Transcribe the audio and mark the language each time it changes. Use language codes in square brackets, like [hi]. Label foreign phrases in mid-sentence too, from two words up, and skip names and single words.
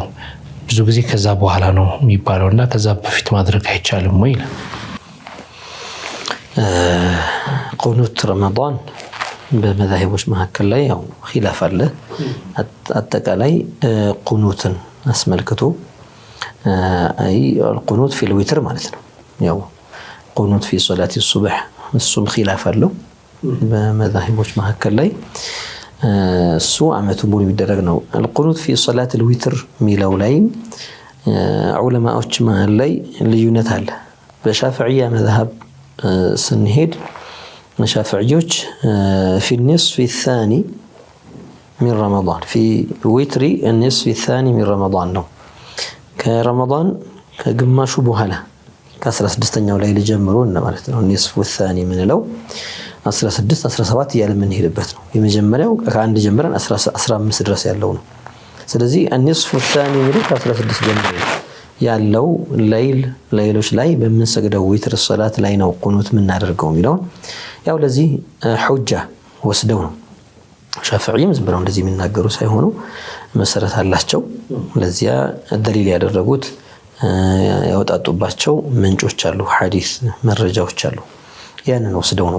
[am] ብዙ ጊዜ ከዛ በኋላ ነው የሚባለው እና ከዛ በፊት ማድረግ አይቻልም ወይ? ቁኑት ረመዳን በመዛሂቦች መካከል ላይ ያው ኺላፍ አለ። አጠቃላይ ቁኑትን አስመልክቶ አይ [ar] القنوت في الوتر [am] ማለት ነው። ያው ቁኑት [ar] في صلاة الصبح [am] እሱም ኺላፍ አለው በመዛሂቦች መካከል ላይ። እሱ አመቱ ሙሉ የሚደረግ ነው። [ar] القنوت في صلاة الوتر [am] ሚለው ላይ ዑለማዎች መሃል ላይ ልዩነት አለ። በሻፊዒያ መዝሀብ ስንሄድ መሻፊዒዎች [ar] في النصف الثاني من رمضان في وتر النصف الثاني من رمضان [am] ነው። ከረመዳን ከግማሹ በኋላ ከ16ኛው ላይ ሊጀምሩ ማለት ነው። [ar] النصف الثاني [am] ምንለው 16 17 እያለ የምንሄድበት ነው። የመጀመሪያው ከአንድ ጀምረን 15 ድረስ ያለው ነው። ስለዚህ [ar] النصف الثاني [am] ምንለው ከ16 ጀምሮ ያለው ሌሎች ላይ በምንሰግደው ዊትር ሶላት ላይ ነው ቁኑት የምናደርገው የሚለው ያው ለዚህ ሑጃ ወስደው ነው። ሻፊዒም ዝም ብለው እንደዚህ የሚናገሩ ሳይሆኑ መሰረት አላቸው። ለዚያ ደሊል ያደረጉት ያወጣጡባቸው ምንጮች አሉ፣ ሐዲስ መረጃዎች አሉ። ያንን ወስደው ነው